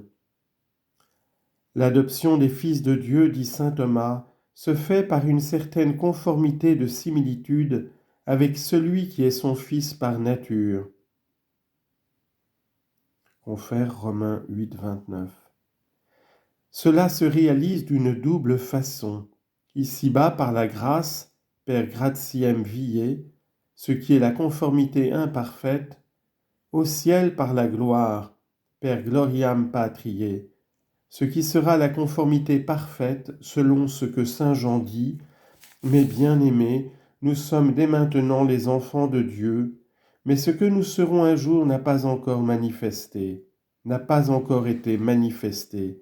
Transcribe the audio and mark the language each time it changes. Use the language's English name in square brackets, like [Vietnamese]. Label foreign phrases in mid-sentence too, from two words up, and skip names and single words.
[French] L'adoption des fils de Dieu, dit saint Thomas, se fait par une certaine conformité de similitude avec celui qui est son fils par nature. Confère Romains 8, 29. Cela se réalise d'une double façon. Ici-bas, par la grâce, [Latin] per gratiam viae, [French] ce qui est la conformité imparfaite, au ciel par la gloire, [Latin] per gloriam patriae, [French] ce qui sera la conformité parfaite selon ce que saint Jean dit, « Mes bien-aimés, nous sommes dès maintenant les enfants de Dieu, Mais ce que nous serons un jour n'a pas encore manifesté, n'a pas encore été manifesté.